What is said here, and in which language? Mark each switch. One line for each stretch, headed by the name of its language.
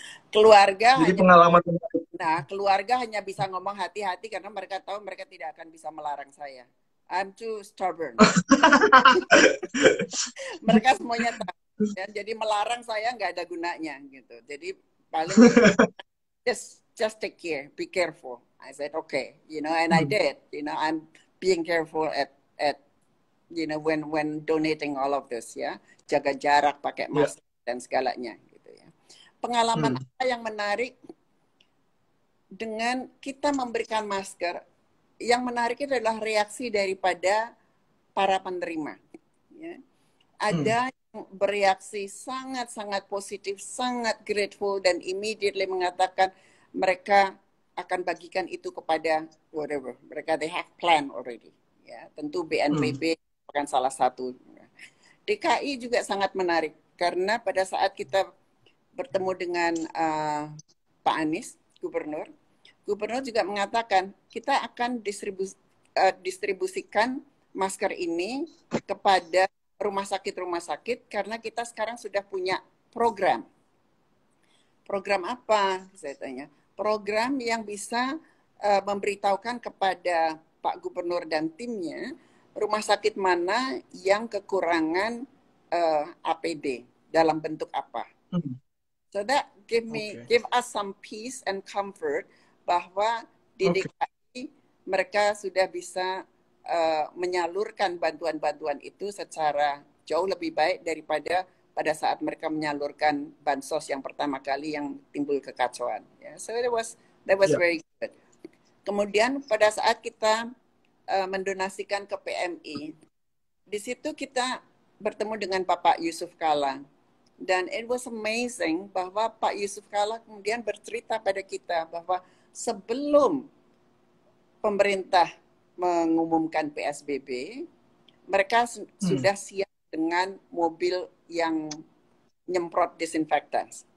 Indonesian: Jadi pengalaman keluarga hanya bisa ngomong hati-hati, karena mereka tahu mereka tidak akan bisa melarang saya.
English: I'm too stubborn.
Indonesian: Mereka semuanya tahu. Ya, jadi melarang saya nggak ada gunanya gitu. Jadi paling
English: just take care, be careful. I said okay, and I did. I'm being careful at when donating all of this,
Indonesian: ya, jaga jarak, pakai masker dan segalanya gitu ya. Pengalaman apa yang menarik dengan kita memberikan masker? Yang menarik adalah reaksi daripada para penerima. Ya. Ada yang bereaksi sangat-sangat positif, sangat grateful, dan immediately mengatakan mereka akan bagikan itu kepada whatever. Mereka
English: they have plan already.
Indonesian: Ya, tentu BNPB bukan salah satu. DKI juga sangat menarik karena pada saat kita bertemu dengan Pak Anies, Gubernur juga mengatakan kita akan distribusikan masker ini kepada rumah sakit karena kita sekarang sudah punya program. Program apa? Saya tanya. Program yang bisa memberitahukan kepada Pak Gubernur dan timnya rumah sakit mana yang kekurangan APD dalam bentuk apa.
English: So that give us some peace and comfort
Indonesian: bahwa di DKI mereka sudah bisa menyalurkan bantuan-bantuan itu secara jauh lebih baik daripada pada saat mereka menyalurkan bansos yang pertama kali yang timbul kekacauan.
English: Yeah, so that was very good.
Indonesian: Kemudian pada saat kita mendonasikan ke PMI, di situ kita bertemu dengan Bapak Yusuf Kalla. Dan
English: it was amazing
Indonesian: bahwa Pak Yusuf Kalla kemudian bercerita pada kita bahwa sebelum pemerintah mengumumkan PSBB, mereka sudah siap dengan mobil yang nyemprot disinfektan.